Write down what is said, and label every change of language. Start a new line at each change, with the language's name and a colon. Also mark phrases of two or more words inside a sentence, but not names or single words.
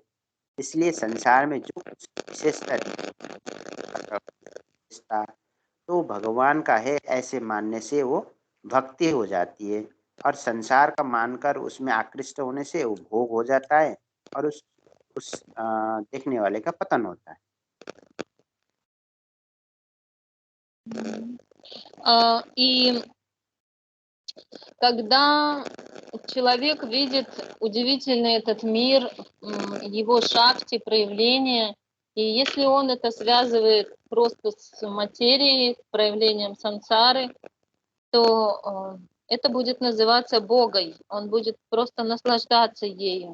Hindi: इसलिए संसार में जो विशेषता तो भगवान का है ऐसे मानने से वो भक्ति हो जाती है, और संसार का मानकर उसमें आकृष्ट होने से वो भोग हो जाता है और उस देखने वाले का पतन होता है।
Russian: И когда человек видит удивительный этот мир, его шакти, проявления, и если он это связывает просто с материей, с проявлением сансары, то это будет называться Богой, он будет просто наслаждаться ею.